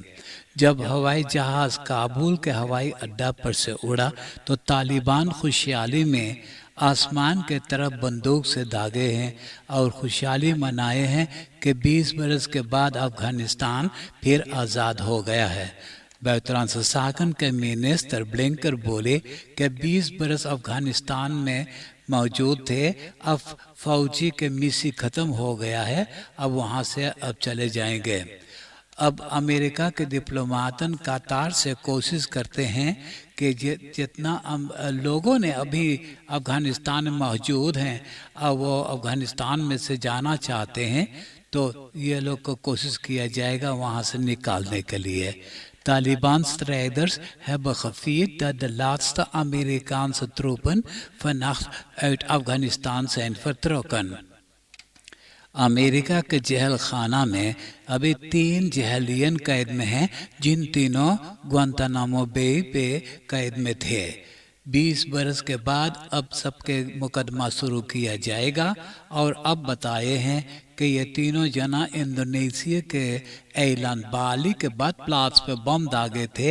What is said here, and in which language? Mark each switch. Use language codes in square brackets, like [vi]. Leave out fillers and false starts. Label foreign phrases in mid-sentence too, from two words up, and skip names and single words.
[hns] जब हवाई जहाज़ काबुल के हवाई अड्डा पर से उड़ा तो तालिबान खुशहाली में आसमान के तरफ बंदूक से दागे हैं और खुशहाली मनाए हैं कि 20 बरस के बाद अफगानिस्तान फिर आज़ाद हो गया है. [nl] Buitenlandse zaken [hns] के मिनिस्टर ब्लिंकर बोले कि 20 बरस अफगानिस्तान में मौजूद थे, अब फौजी के मिसी ख़त्म हो गया है, अब वहाँ से अब चले जाएंगे. अब अमेरिका के डिप्लोमातन कतार से कोशिश करते हैं कि जितना लोगों ने अभी अफ़गानिस्तान में मौजूद हैं अब वो अफ़गानिस्तान में से जाना चाहते हैं तो ये लोग को कोशिश किया जाएगा वहाँ से निकालने के लिए. [nl] Taliban-strijders hebben gevierd dat de laatste Amerikaanse troepen vannacht uit Afghanistan zijn vertrokken. [hns] अमेरिका के जहल खाना में अभी 3 जहलियन कैद में हैं, जिन तीनों ग्वांतानामो बे पे कैद में थे. 20 बरस के बाद अब सबके मुकदमा शुरू किया जाएगा और अब बताए हैं कि ये तीनों जना इंडोनेशिया के ऐलान बाली के बाद प्लाट्स पे बम दागे थे.